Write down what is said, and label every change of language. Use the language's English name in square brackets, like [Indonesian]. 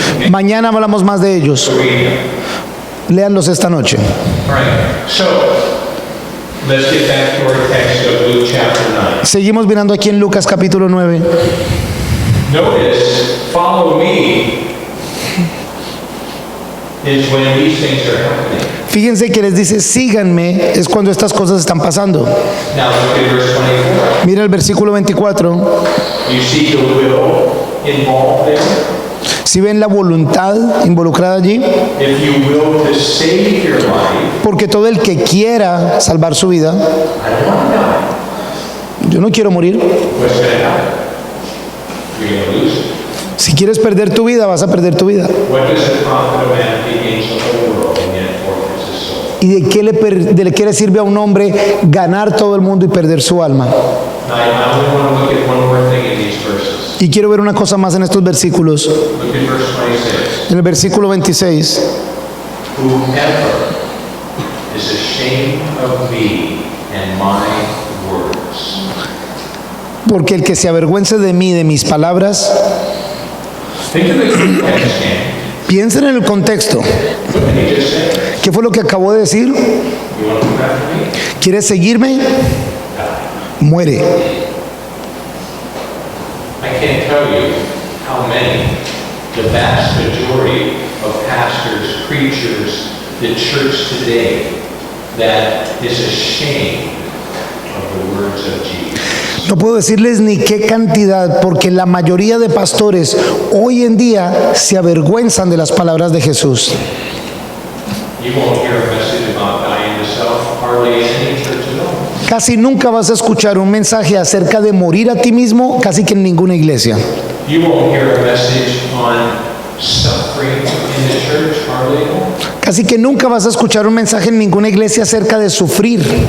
[Spanish] Mañana hablamos más de ellos. Léanlos esta noche. [English] All right. So, let's get back to our text of Luke chapter 9. [Spanish] Seguimos mirando aquí en Lucas capítulo 9. [English] Notice, follow me is when these things are happening. [Spanish] Fíjense que les dice, síganme, es cuando estas cosas están pasando. [English] Now look at verse 24. [Spanish] Mira el versículo 24. [English] You see the will involved there? [Spanish] Si ven la voluntad involucrada allí, [English] If you will to save your life, [Spanish] porque todo el que quiera salvar su vida, [English] I don't want to die. [Spanish] yo no quiero morir. [English] What's going to happen? You're going to lose it. [Spanish] Si quieres perder tu vida, vas a perder tu vida. [English] What does it profit a man if he gains the whole world and yet forfeits his soul? [Spanish] ¿Y de qué le sirve a un hombre ganar todo el mundo y perder su alma? [English] Now, I only want to look at one more thing in these verses. [Spanish] Y quiero ver una cosa más en estos versículos. [English] Look at verse 26. [Spanish] En el versículo 26. [English] Whoever is ashamed of me and my words. [Spanish] Porque el que se avergüence de mí, de mis palabras, [English] Think of the context, gang. [Spanish] piensen en el contexto. [English] What did he just say? [Spanish] ¿Qué fue lo que acabó de decir? [English] You want to come after me? [Spanish] ¿Quieres seguirme? Muere. [English] I can't tell you how many, the vast majority of pastors, preachers, the church today that is ashamed of the words of Jesus. [Spanish] No puedo decirles ni qué cantidad, porque la mayoría de pastores hoy en día se avergüenzan de las palabras de Jesús. [English] You won't hear a message about dying to self hardly in any church at all. [Spanish] Casi nunca vas a escuchar un mensaje acerca de morir a ti mismo, casi que en ninguna iglesia. [English] You won't hear a message on suffering in the church hardly at all. [Spanish] Casi que nunca vas a escuchar un mensaje en ninguna iglesia acerca de sufrir,